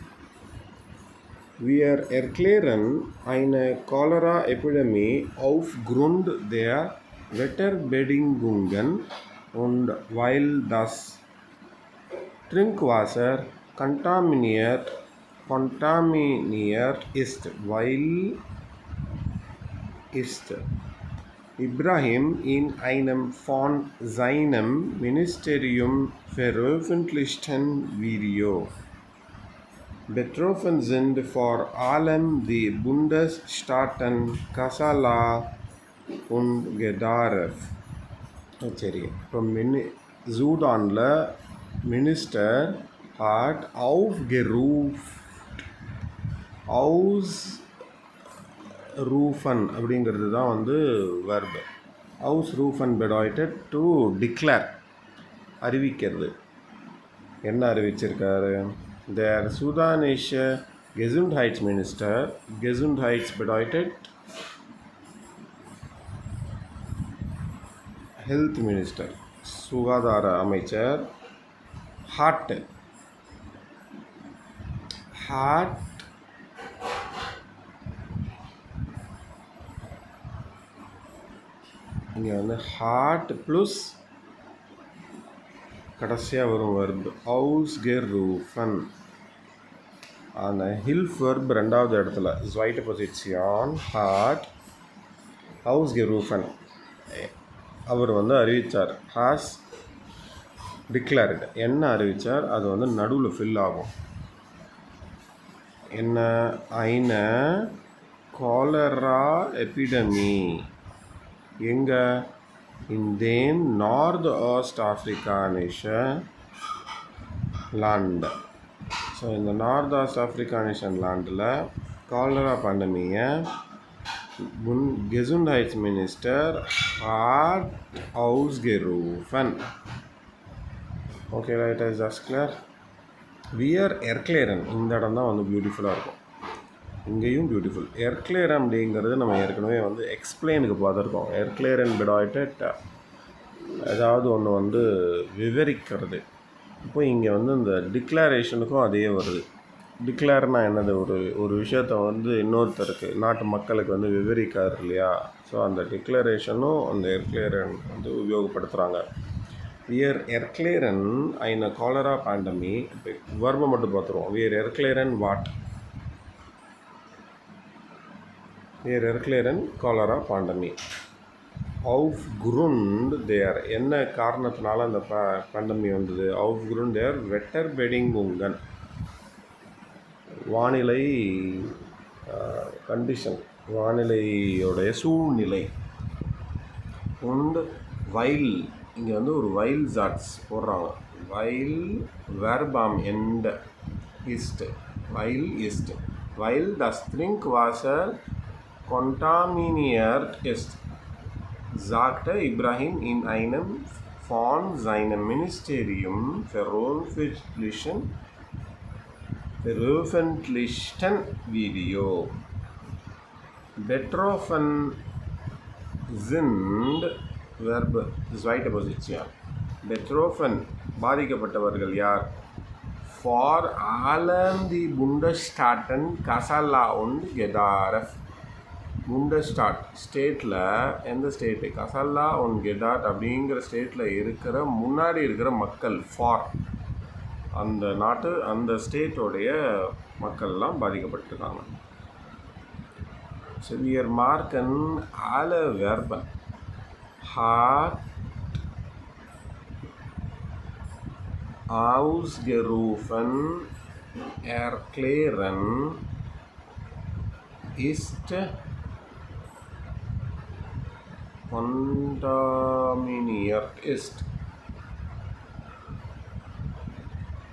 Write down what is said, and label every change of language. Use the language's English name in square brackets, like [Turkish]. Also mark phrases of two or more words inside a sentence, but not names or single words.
[German] Wir erklären eine Cholera-Epidemie aufgrund der Wetterbedingungen und weil das Trinkwasser kontaminiert ist, Ibrahim in einem von seinem Ministerium veröffentlichten Video. Betroffen sind vor allem die Bundesstaaten Kassala und Gedaref. [Tamil] சரி, இப்போ சூடானில் மினிஸ்டர் [German] hat ausrufen [Tamil] அப்படிங்கிறது தான் வந்து verb. [German] Ausrufen bedeutet [English] to declare, [Tamil] அறிவிக்கிறது. என்ன அறிவிச்சிருக்காரு? [German] Der sudanische Gesundheitsminister, Gesundheits bedeutet [English] health minister, [Tamil] சுகாதார அமைச்சர். hat இங்கே வந்து hat ப்ளஸ் கடைசியாக வரும் verb ausgerufen. அந்த ஹில்ஃப் verb ரெண்டாவது இடத்துல [German] zweite Position hat ausgerufen. [Tamil] அவர் வந்து அறிவித்தார். [English] has declared. [Tamil] என்ன அறிவித்தார்? அது வந்து நடுவில் ஃபில் ஆகும். என்ன? [German] eine cholera epidemie. [Tamil] எங்கே? [German] in dem nordostafrikanische Land. [Tamil] ஸோ இந்த nordostafrikanische லாண்டில் காலரா பண்டமியை [German] Gesundheitsminister hat ausgerufen. [English] Okay, right, is that clear? [German] Wir erklären. [Tamil] இந்த இடம் தான் வந்து பியூட்டிஃபுல்லாக இருக்கும். இங்கேயும் பியூட்டிஃபுல். erklären அப்படிங்கிறது நம்ம ஏற்கனவே வந்து எக்ஸ்பிளைனுக்கு பார்த்துருக்கோம். [German] erklären bedeutet [Tamil] ஏதாவது ஒன்று வந்து விவரிக்கிறது. இப்போ இங்கே வந்து இந்த டிக்ளரேஷனுக்கும் அதே வருது. டிக்ளேர்னா என்னது? ஒரு விஷயத்தை வந்து இன்னொருத்தருக்கு, நாட்டு மக்களுக்கு வந்து விவரிக்காரு இல்லையா? ஸோ அந்த டிக்ளரேஷனும் அந்த எர்க்ளேரன் வந்து உபயோகப்படுத்துகிறாங்க. [German] wir erklären eine cholera pandemie. [Tamil] இப்போ வர்பை மட்டும் பார்த்துருவோம். [German] wir erklären வாட்? wir erklären cholera pandemie aufgrund der. [Tamil] என்ன காரணத்தினால அந்த பேண்டமி வந்தது? [German] aufgrund der Wetterbedingungen. [Tamil] வானிலை கண்டிஷன், வானிலையோடைய சூழ்நிலை. [German] und weil, [Tamil] இங்கே வந்து ஒரு [German] weil Satz [Tamil] போடுறாங்க. [German] weil verb am Ende ist, weil das Trinkwasser kontaminiert ist, sagte Ibrahim in einem von seinem Ministerium veröffentlichten Video. Betroffen sind Verb zweite Position. [Tamil] Betroffen பாதிக்கப்பட்டவர்கள் யார்? [German] For allem die Bundesstaaten Kassala und Gedaref. [Tamil] Bundesstaat ஸ்டேட்டில் எந்த ஸ்டேட்டு? கசல்லா und கெடார் அப்படிங்கிற ஸ்டேட்டில் இருக்கிற முன்னாடி இருக்கிற மக்கள். ஃபார் அந்த நாட்டு, அந்த ஸ்டேட்டோடைய மக்கள்லாம் பாதிக்கப்பட்டிருக்காங்க. [German] So wir marken alle Verben. hat ausgerufen, erklären, ist kontaminiert ist.